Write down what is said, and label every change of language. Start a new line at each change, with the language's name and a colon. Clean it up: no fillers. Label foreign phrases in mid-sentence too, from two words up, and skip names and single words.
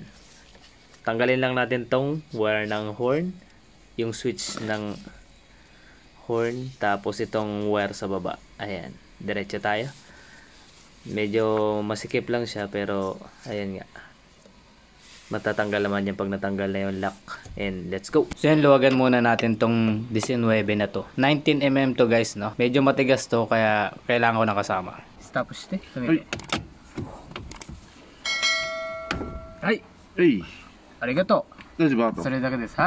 Filipino: Tanggalin lang natin tong wire ng horn. Yung switch ng horn, tapos itong wire sa baba. Ayan, diretso tayo. Medyo masikip lang siya, pero ayan nga, matatanggal naman yan pag natanggal na yung lock.
English: And let's go.
Filipino: So yan, luwagan muna natin tong 19 na to. 19mm to, guys, no. Medyo matigas to, kaya kailangan ko na kasama. Tapos ito,
Japanese: はいありがとう。それだけです。はい。